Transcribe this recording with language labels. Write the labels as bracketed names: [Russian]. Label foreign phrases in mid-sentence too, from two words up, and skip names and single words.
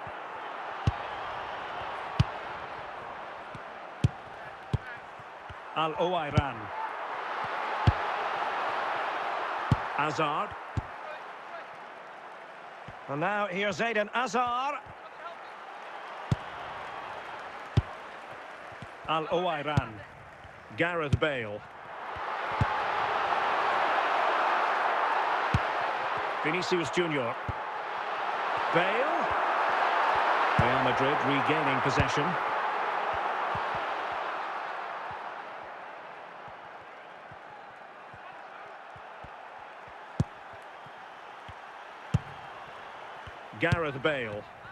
[English] Al-Owairan. Hazard. And now here's Eden Hazard. Al-Owairan. Gareth Bale. Vinicius Junior. Bale. Real Madrid regaining possession. Gareth Bale.